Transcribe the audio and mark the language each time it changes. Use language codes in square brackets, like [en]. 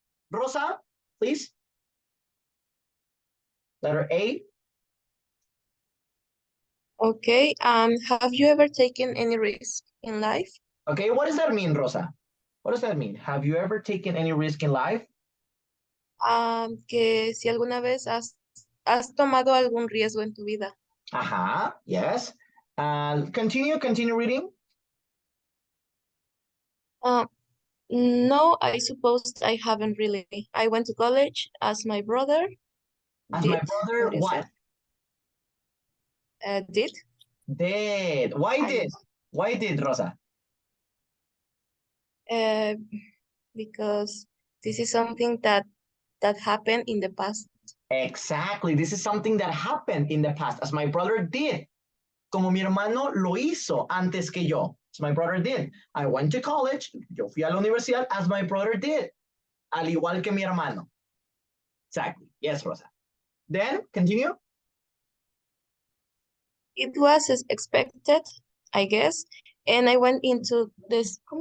[en] Rosa, please. Letter A. Okay, have you ever taken any risk in life? Okay, what does that mean, Rosa? What does that mean? Have you ever taken any risk in life? [es] Que si alguna vez has tomado algún riesgo en tu vida. [en] Yes. Continue reading. No, I suppose I haven't really. I went to college as my brother. As my brother, what? Did. Did. Why did, Rosa? Because this is something that happened in the past. Exactly. This is something that happened in the past, as my brother did [es] como mi hermano lo hizo antes que yo. [en] As my brother did. I went to college. [es] Yo fui a la universidad [en] as my brother did. [es] Al igual que mi hermano. [en] Exactly. Yes, Rosa. Then, continue. It was as expected, I guess, and I went into this